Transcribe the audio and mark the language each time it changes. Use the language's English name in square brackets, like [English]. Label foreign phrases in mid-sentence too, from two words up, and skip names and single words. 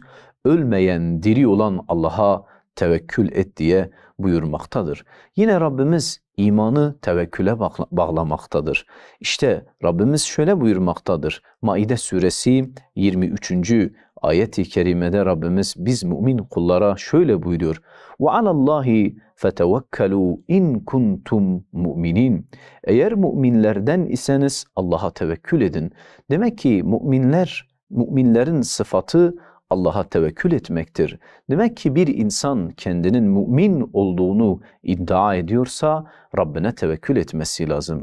[Turkish] Ölmeyen, diri olan Allah'a tevekkül et diye buyurmaktadır. Yine Rabbimiz imanı tevekküle bağlamaktadır. İşte Rabbimiz şöyle buyurmaktadır. Maide suresi 23. ayet-i kerimede Rabbimiz biz mümin kullara şöyle buyuruyor: [Arabic] وَعَلَى اللّٰهِ فَتَوَكَّلُوا اِنْ كُنْتُمْ مُؤْمِنِينَ. [Turkish] Eğer müminlerden iseniz Allah'a tevekkül edin. Demek ki müminlerin sıfatı Allah'a tevekkül etmektir. Demek ki bir insan kendinin mümin olduğunu iddia ediyorsa Rabbine tevekkül etmesi lazım.